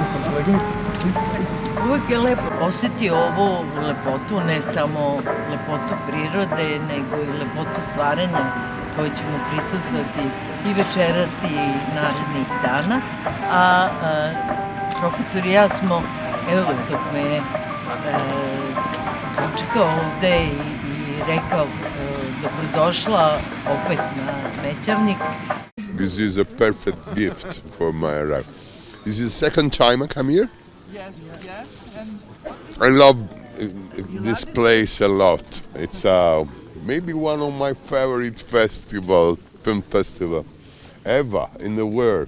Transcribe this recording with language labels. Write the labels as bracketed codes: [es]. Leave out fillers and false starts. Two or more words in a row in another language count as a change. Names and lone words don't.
[sr] Uvijek je lepo osjeti ovu lepotu, ne samo lepotu prirode, nego i lepotu stvaranja koje ćemo prisustvovati i večeras i narednih dana. A profesor i ja smo, evo dok me je dočekao ovde i rekao dobrodošla opet na Mećavnik. [en] This is a perfect gift for my arrival. This is the second time I come here. yes. And I love this place a lot. It's maybe one of my favorite film festival ever in the world.